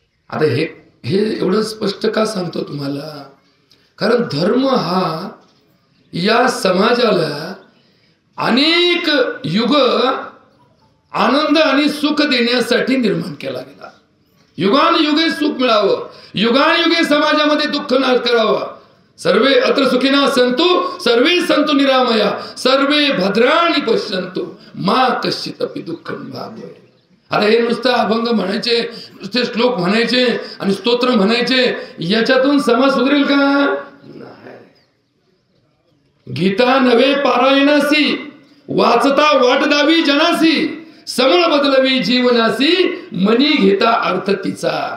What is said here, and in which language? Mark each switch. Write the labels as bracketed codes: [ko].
[mr] आता हे एवढं स्पष्ट का सांगतो तुम्हाला? कारण धर्म हा या समाजाला अनेक युग आनंद आणि सुख देण्यासाठी निर्माण केला गेला. युगानुयुगे सुख मिळावं, युगानुयुगे समाजामध्ये दुःख नाश करावा. [sa] सर्वे अत्र सुखिनः सन्तु सर्वे सन्तु निरामया सर्वे भद्राणि पश्यन्तु मा कश्चिदपि दुःखं भाग्यते. [mr] अरे हे नुसतं अभंग म्हणायचे, नुसते श्लोक म्हणायचे आणि स्तोत्र म्हणायचे, याच्यातून समाज सुधरेल का? नाही. गीता नवे पारायणासी वाचता वाट दावी जनासी समळ बदलवी जीवनासी मनी घेता अर्थ तिचा.